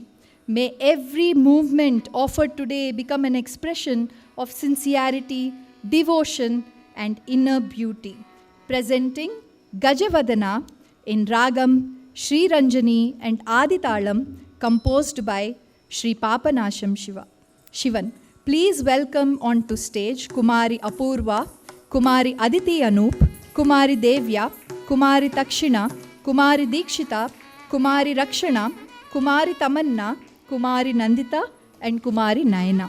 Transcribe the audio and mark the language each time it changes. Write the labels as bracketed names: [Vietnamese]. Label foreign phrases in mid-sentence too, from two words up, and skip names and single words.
[English] May every movement offered today become an expression of sincerity, devotion, and inner beauty. Presenting Gajavadana in Ragam, Sri Ranjani and Aditalam, composed by Sri Papanasham Shivan. Please welcome onto stage Kumari Apurva, Kumari Aditi Anup, Kumari Devya, Kumari Takshina, Kumari Dikshita, Kumari Rakshana, Kumari Tamanna, Kumari Nandita, and Kumari Nayana.